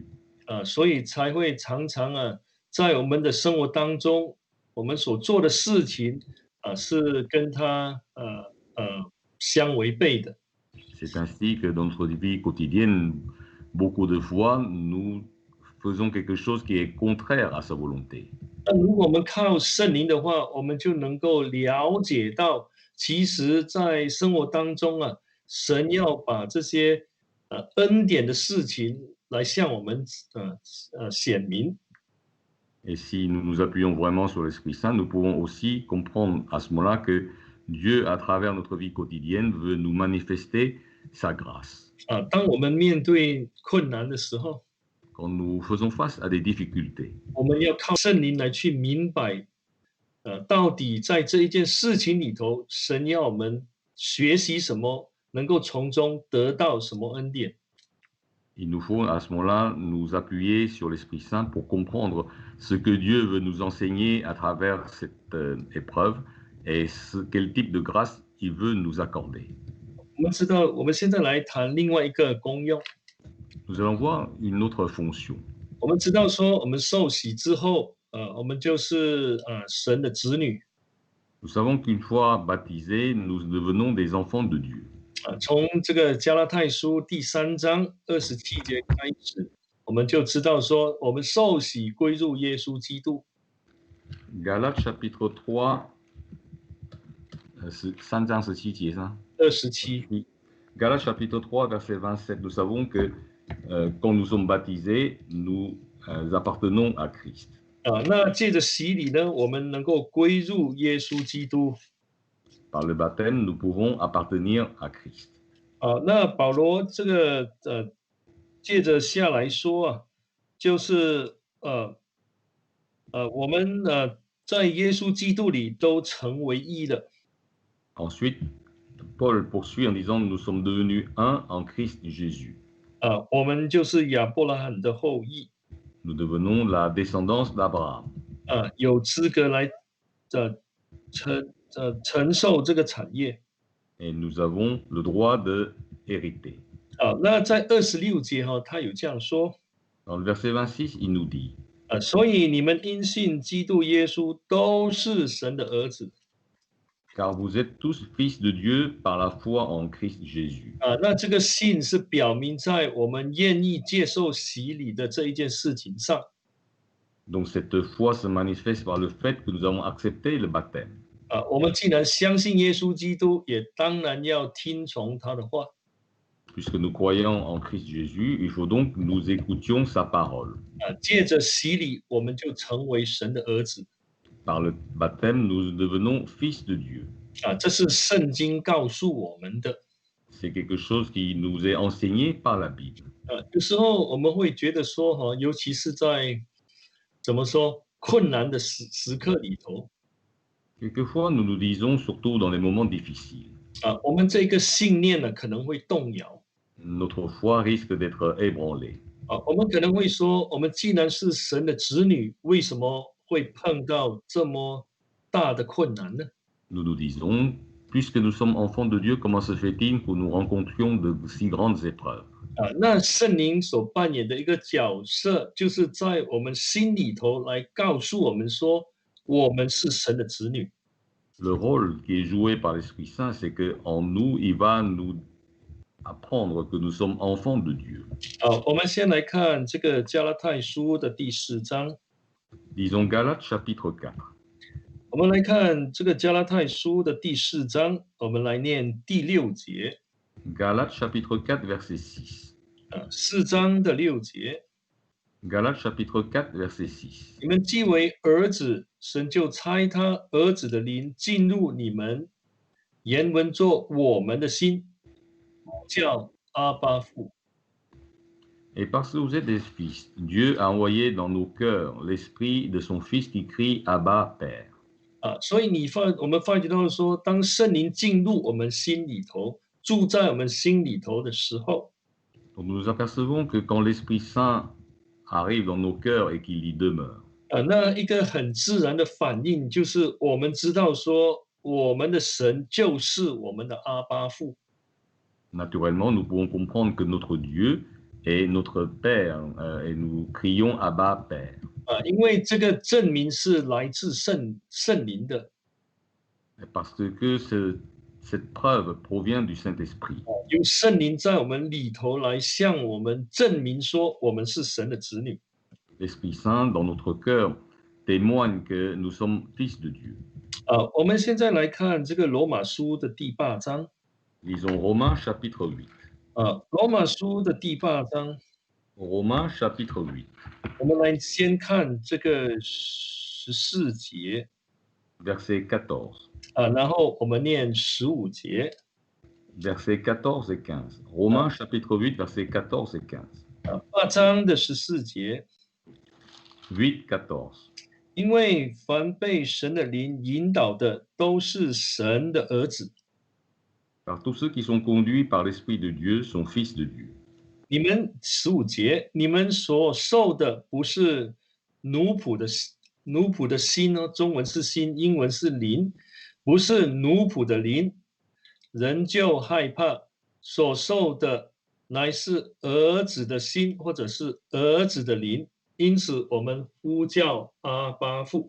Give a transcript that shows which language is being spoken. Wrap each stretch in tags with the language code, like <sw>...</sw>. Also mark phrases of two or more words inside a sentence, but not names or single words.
<zh>所以才会常常在我们的生活当中，我们所做的事情是跟他相违背的。</zh> <fr>C'est ainsi que dans notre vie quotidienne, beaucoup de fois, nous faisons quelque chose qui est contraire à sa volonté.</fr> <zh>那如果我们靠圣灵的话，我们就能够了解到，其实，在生活当中神要把这些恩典的事情来向我们显明。</zh> <fr>Et si nous nous appuyons vraiment sur l'Esprit Saint, nous pouvons aussi comprendre à ce moment-là que Dieu, à travers notre vie quotidienne, veut nous manifester sa grâce.</fr> <zh>当我们面对困难的时候，</zh> <fr>Quand nous faisons face à des difficultés,</fr> <zh>我们要靠圣灵来去明白，到底在这一件事情里头，神要我们学习什么，能够从中得到什么恩典。</zh> <fr>il nous faut à ce moment-là nous appuyer sur l'Esprit Saint pour comprendre ce que Dieu veut nous enseigner à travers cette épreuve et quel type de grâce il veut nous accorder.</fr> <zh>我们知道，我们现在来谈另外一个功用。</zh> <fr>Nous allons voir une autre fonction.</fr> <zh>我们知道说，我们受洗之后，我们就是神的子女。</zh> <fr>Nous savons qu'une fois baptisés, nous devenons des enfants de Dieu.</fr> <zh>从这个加拉太书第3章27节开始，我们就知道说，我们受洗归入耶稣基督。</zh> <fr>Galates chapitre 3,</fr> <zh>3章17节ça? 27，</zh> <fr>Galates chapitre 3, verset 27, nous savons que quand nous sommes baptisés, nous appartenons à Christ.</fr> <zh>那借着洗礼呢，我们能够归入耶稣基督。</zh> <fr>Par le baptême, nous pouvons appartenir à Christ.</fr> <zh>那保罗这个借着下来说就是我们在耶稣基督里都成为一了。</zh> <fr>Ensuite, Paul poursuit en disant nous sommes devenus un en Christ Jésus.</fr> <zh>我们就是亚伯拉罕的后裔。</zh> <fr>Nous devenons la descendance d'Abraham.</fr> <zh>有资格来承受这个产业。</zh> <fr>Et nous avons le droit de hériter.</fr> <zh>那在26节他有这样说。</zh> <fr>Dans le verset 26, il nous dit</fr> <zh>所以你们因信基督耶稣都是神的儿子。</zh> <fr>car vous êtes tous fils de Dieu par la foi en Christ Jésus.</fr> <zh>那这个信是表明在我们愿意接受洗礼的这一件事情上。</zh> <fr>Donc cette foi se manifeste par le fait que nous avons accepté le baptême.</fr> <zh>我们既然相信耶稣基督，也当然要听从他的话。</zh> <fr>Puisque nous croyons en Christ Jésus, il faut donc que nous écoutions sa parole.</fr> <zh>借着洗礼，我们就成为神的儿子。</zh> <fr>Par le baptême, nous devenons fils de Dieu.</fr> <zh>这是圣经告诉我们的。</zh> <fr>C'est quelque chose qui nous est enseigné par la Bible.</fr> <zh>有时候我们会觉得说尤其是在怎么说困难的时刻里头。</zh> <fr>Quelquefois, nous nous disons, surtout dans les moments difficiles,</fr> <zh>我们这个信念呢可能会动摇。</zh> <fr>notre foi risque d'être ébranlée.</fr> <zh>我们可能会说，我们既然是神的子女，为什么会碰到这么大的困难呢？</zh> <fr>Nous nous disons, puisque nous sommes enfants de Dieu, comment se fait-il que nous rencontrions de si grandes épreuves?</fr> <zh>那圣灵所扮演的一个角色，就是在我们心里头来告诉我们说，我们是神的子女。</zh> <fr>Le rôle qui est joué par l'Esprit Saint, c'est qu'en nous, il va nous apprendre que nous sommes enfants de Dieu.</fr> <zh>我们先来看这个加拉太书的第4章。</zh> <fr>Disons Galates chapitre 4.</fr> <zh>我们来看这个加拉太书的第4章，我们来念第6节。</zh> <fr>Galates chapitre 4, verset 6.</fr> <zh>4 章的6节。</zh> <fr>Galates chapitre 4, verset 6.</fr> <zh>你们既为儿子，神就差他儿子的灵进入你们，原文作我们的心，叫阿爸父。</zh> <fr>Et parce que vous êtes des fils, Dieu a envoyé dans nos cœurs l'esprit de son Fils qui crie Abba, Père.</fr> <zh>所以我们发觉到说，当圣灵进入我们心里头，住在我们心里头的时候，</zh> <fr>Donc nous nous apercevons que quand l'Esprit Saint arrive dans nos cœurs et qu'il y demeure,</fr> <zh>那一个很自然的反应就是我们知道说，我们的神就是我们的阿爸父。</zh> <fr>naturellement, nous pouvons comprendre que notre Dieu est notre Père et nous crions Abba, Père.</fr> <zh>因为这个证明是来自圣灵的。</zh> <fr>Parce que cette preuve provient du Saint-Esprit.</fr> <zh>由圣灵在我们里头来向我们证明说，我们是神的子女。</zh> <fr>L'Esprit Saint, dans notre cœur, témoigne que nous sommes fils de Dieu.</fr> <zh>我们现在来看这个罗马书的第8章。</zh> <fr>Lisons Romains chapitre 8.</fr> <zh>罗马书的第8章，</zh> <fr>Romains chapitre 8.</fr> <zh>我们来先看这个14节。</zh> <fr>Verset 14.</fr> <zh>然后我们念15节。</zh> <fr>Versets 14 et 15. Romains chapitre 8, versets 14 et 15.</fr> <zh>8 章的14节。 8, 14. 因为凡被神的灵引导的，都是神的儿子。</zh> <fr>Car tous ceux qui sont conduits par l'Esprit de Dieu sont fils de Dieu.</fr> <zh>你们15节，你们所受的不是奴仆的心中文是心，英文是灵，不是奴仆的灵，人就害怕。所受的乃是儿子的心，或者是儿子的灵，因此我们呼叫阿爸父。</zh>